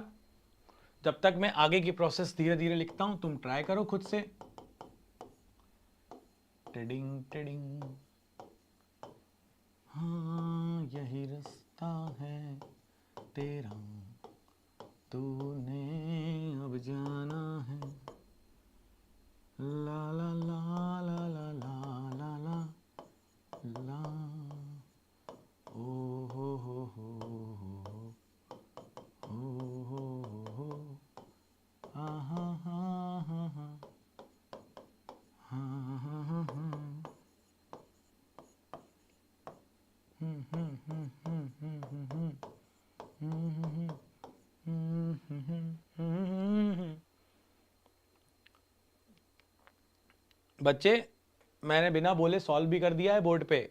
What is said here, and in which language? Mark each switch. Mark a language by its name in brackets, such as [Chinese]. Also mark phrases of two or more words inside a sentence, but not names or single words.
[Hindi] जब तक मैं आगे की प्रोसेस धीरे धीरे लिखता हूं, तुम ट्राई करो खुद से। टिडिंग टिडिंग, हाँ यही रास्ता है तेरा, तूने अब जाना है। ला ला ला ला ला ला ला ला ला, ओ हो हो हो हो, हा हा हा हा हा हा हा हा हा, बच्चे मैंने बिना बोले सॉल्व भी कर दिया है बोर्ड पे।